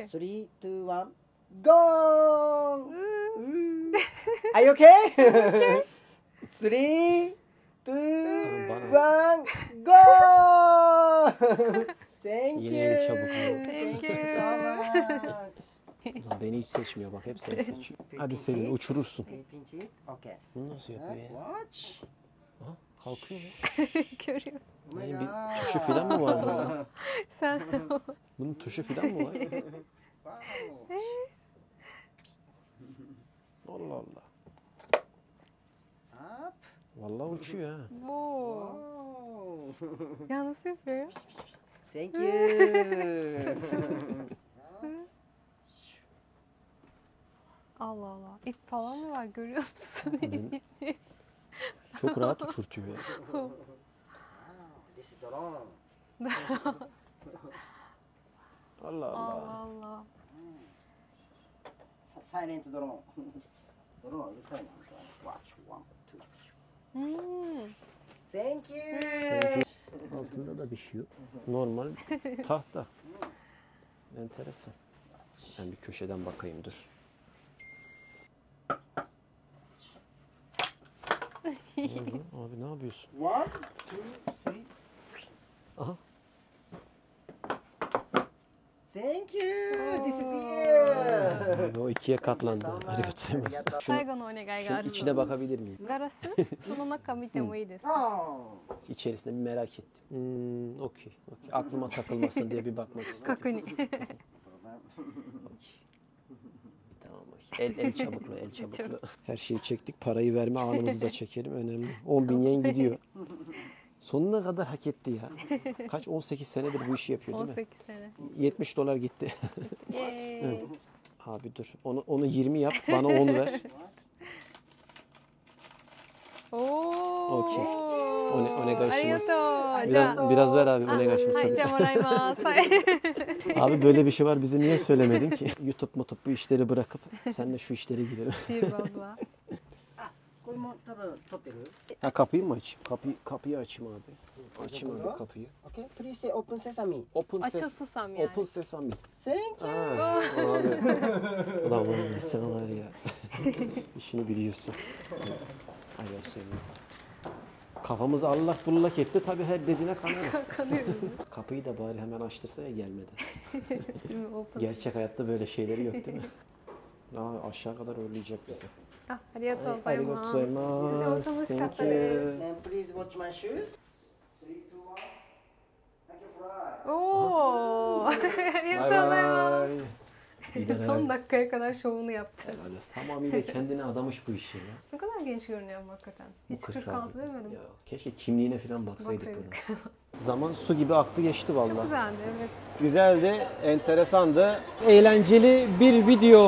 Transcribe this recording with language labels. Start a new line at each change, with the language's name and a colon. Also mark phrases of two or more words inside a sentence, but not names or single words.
English: 3, 2, 1. Go! Are you okay? 3, 2, 1. Go! Thank
Turkish: Yine
English: you.
Turkish: el çabuk.
English: Thank you so much.
Turkish: Ulan beni hiç seçmiyor bak hep seni seçiyor. Hadi Selin uçurursun.
English: Pinch it. Okay.
Turkish: Bunu nasıl yapıyor ya?
English: Watch.
Turkish: Aha, kalkıyor mu? Görüyorum.
English: Oh my
Turkish: Bir
English: God.
Turkish: tuşu falan mı var bunun? Sen Bunun tuşu falan mı var?
English: Wow.
Turkish: Allah Allah.
English: Up.
Turkish: Vallahi uçuyor ha. bu.
English: Oh.
Turkish: Ya nasıl yapıyor ya?
English: Thank you.
Turkish: Allah Allah. İp falan mı var görüyor musun? Çok rahat uçurtuyor ya.
English: Wow, this is drone.
Turkish: Allah Allah Allah. Allah.
English: Silent drone. Drone is silent. Watch 1, 2. Hmm. Thank you.
Turkish: Altında da bir şey yok. Normal tahta. Enteresan. Ben bir köşeden bakayım dur. Ne oldu? Abi ne yapıyorsun?
English: 1, 2, 3. Aha. Thank you. Disappear.
Turkish: Abi o ikiye katlandı. Hadi götüremez. Şunu,
Japanese: 最後のお願いがあ
Turkish: şunun
Japanese: る
Turkish: içine bakabilir miyim?
Japanese: ガラスその中見てもいいですか Oh.
Turkish: İçerisinde bir merak ettim. Okey. Aklıma takılmasın diye bir bakmak istedim.
Japanese: 確認
Turkish: Tamam okey. El çabuklu, el çabuklu. Her şeyi çektik. Parayı verme anımızı da çekelim. Önemli. 10.000 yen gidiyor. Sonuna kadar hak etti ya. Kaç? 18 senedir bu işi yapıyor değil mi? 18sene 70 dolar gitti.
Japanese: イエーイ
Turkish: Abi dur. Onu 20 yap. Bana 10 ver.
Japanese: おお
Turkish: Okey. O ne
Japanese: ありが
Turkish: karşımız?
Japanese: とうじゃあ
Turkish: Biraz ver abi. O ne karşımız?
Japanese: はいじゃあもらいますはい
Turkish: Abi böyle bir şey var. Bize niye söylemedin ki? YouTube bu işleri bırakıp sen de şu işlere girelim.
Japanese: シーバーズはこれも多分撮ってる
Turkish: Ha kapıyı mı açayım? Kapıyı açayım abi. Açayım abi kapıyı.
English: Okay, please say open sesame. Open
Turkish: açılsam yani
English: Open sesame. Thank you.
Turkish: Ha, abi. Ulan var ya sen var ya. İşini biliyorsun. Hayır seviniz. Kafamızı allak bullak etti. Tabii her dediğine kanarız. Kapıyı da bari hemen açtırsa ya gelmeden.
Japanese: でもオープン
Turkish: Gerçek hayatta böyle şeyleri yok değil mi? Aşağı kadar uğurlayacak bizi.
Japanese: あありがとうございます Arigatou 楽しかっ
English: Thank
Japanese: たで
English: you. And please watch my shoes. 3, 2, 1. Thank you for
Japanese: すおおありがとうございます
Turkish: son dakikaya kadar şovunu yaptı. Helal olsun. Tamamıyla kendine adamış bu işi ya. Ne kadar genç görünüyor ama hakikaten. Hiç 46 demedim. Ya, keşke kimliğine falan baksaydık Baksaydık. bunu. Zaman su gibi aktı geçti vallahi. Çok güzeldi evet. Güzeldi, enteresandı. Eğlenceli bir video